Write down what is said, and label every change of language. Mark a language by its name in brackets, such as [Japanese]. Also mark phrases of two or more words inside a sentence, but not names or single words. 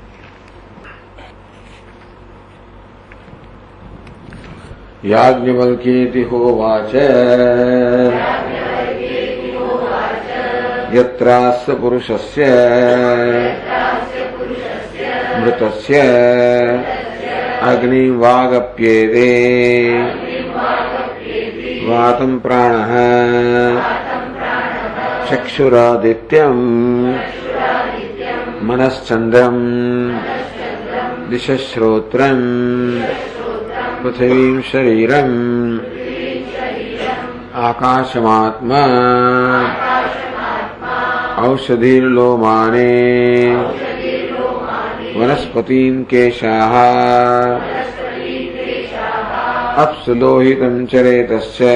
[Sanskrit] યાજ્ઞવલ્ક્યેતિ હોવાચ યત્રાસ્ય પુરુષસ્ય મૃતસ્ય અગ્નિ વાગપ્યેતે વાતમ પ્રાણઃ ચક્ષુરાદિત્યમ मनश्चन्द्रम् दिशश्रोत्रम् पृथिवीं शरीरम् आकाशमात्मा औषधीर्लोमाने वनस्पतीन् केशाः अप्सु लोहितं चरेतश्च